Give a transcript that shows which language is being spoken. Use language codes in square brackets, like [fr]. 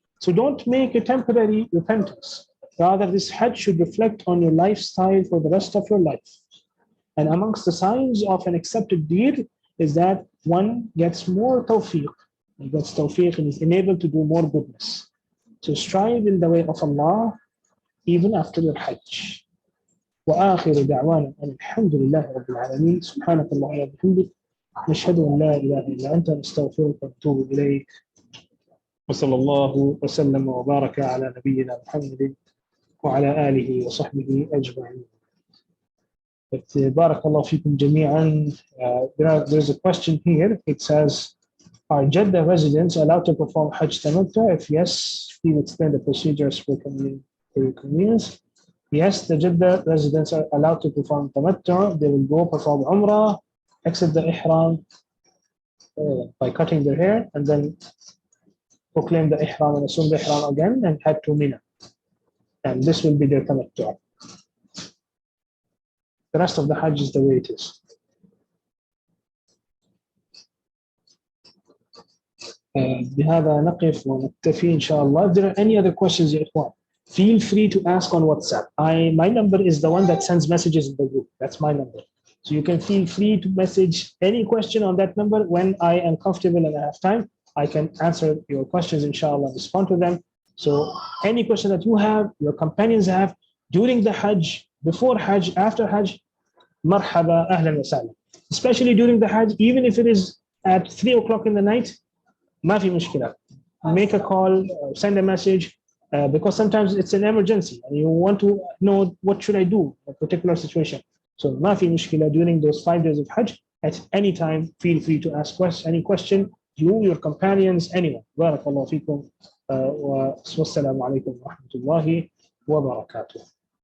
[en] So don't make a temporary repentance. Rather, this Hajj should reflect on your lifestyle for the rest of your life. And amongst the signs of an accepted deed is that one gets more tawfiq. He gets tawfiq and is enabled to do more goodness. So strive in the way of Allah even after your Hajj. [ar] وآخر دعوانا أن الحمد لله رب العالمين سبحانك اللهم وبحمدك نشهد أن لا إله إلا أنت نستغفرك ونتوب إليك وصلى الله وسلم وبارك على نبينا محمد وعلى آله وصحبه أجمعين. [en] But barakallahu fikum jami'an. There's a question here. It says, are Jeddah residents allowed to perform Hajj Tamattu? If yes, please explain the procedures for your convenience. Yes, the Jeddah residents are allowed to perform Tamattu. They will go perform Umrah, exit the Ihram by cutting their hair, and then proclaim the Ihram and assume the Ihram again and head to Mina. And this will be their Tamattu. The rest of the Hajj is the way it is. [ar] بهذا نقف ونكتفي إن شاء الله. [en] If there are any other questions, [ar] يا إخوان, [en] feel free to ask on WhatsApp. My number is the one that sends messages in the group. That's my number. So you can feel free to message any question on that number. When I am comfortable and I have time, I can answer your questions, inshallah, respond to them. So any question that you have, your companions have, during the Hajj, before Hajj, after Hajj, marhaba, ahlan wa sahlan. Especially during the Hajj, even if it is at 3 o'clock in the night, [ar] ما في مشكلة. [en] Make a call, send a message, because sometimes it's an emergency and you want to know what should I do in a particular situation. So [ar] ما في مشكلة, [en] during those 5 days of Hajj, at any time, feel free to ask any question, you, your companions, anyone. [ar] بارك الله فيكم والسلام عليكم ورحمة الله وبركاته.